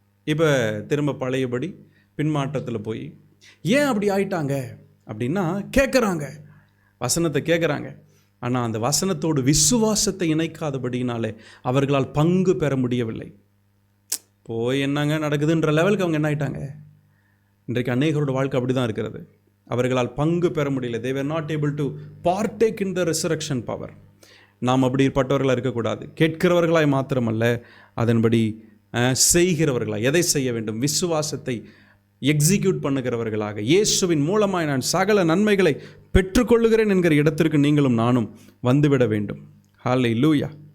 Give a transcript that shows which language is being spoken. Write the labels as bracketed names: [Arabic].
[Tamil] இப்போ திரும்ப பழையபடி பின்மாற்றத்தில் போய் ஏன் அப்படி ஆயிட்டாங்க அப்படின்னா கேட்குறாங்க, வசனத்தை கேட்குறாங்க. ஆனால் அந்த வசனத்தோடு விசுவாசத்தை இணைக்காதபடினாலே அவர்களால் பங்கு பெற முடியவில்லை. போய் என்னங்க நடக்குதுன்ற லெவலுக்கு அவங்க என்ன ஆயிட்டாங்க. இன்றைக்கு அநேகரோட வாழ்க்கை அப்படி தான் இருக்கிறது. அவர்களால் பங்கு பெற முடியல. [English] they were not able to partake in the resurrection power. [Tamil] நாம் அப்படிப்பட்டவர்களாக இருக்கக்கூடாது. கேட்கிறவர்களாய் மாத்திரமல்ல, அதன்படி செய்கிறவர்களாக. எதை செய்ய வேண்டும்? விசுவாசத்தை எக்ஸிக்யூட் பண்ணுகிறவர்களாக. இயேசுவின் மூலமாய் நான் சகல நன்மைகளை பெற்றுக்கொள்ளுகிறேன் என்கிற இடத்திற்கு நீங்களும் நானும் வந்துவிட வேண்டும். ஹல்லேலூயா.